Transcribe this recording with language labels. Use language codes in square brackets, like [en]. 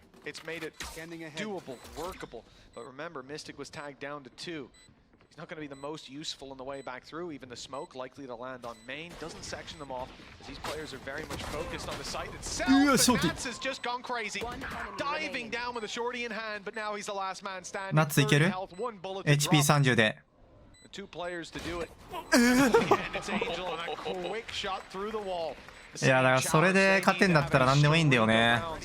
[en] It's made it doable, workable. But remember, Mystic was tagged down to 2. He's not going to be the most useful on the way back through. Even the smoke likely to land on main. Doesn't section them off, as these players are very much focused on the site itself. nAts has just gone crazy. Diving down with a shorty in hand, but now he's the last man standing. [ja] nAts いける ?HP30 で。 [en] Two players to do it. And it's Angel and a quick shot through the wall. [ja] いやだからそれで勝てんだったら何でもいいんだよね。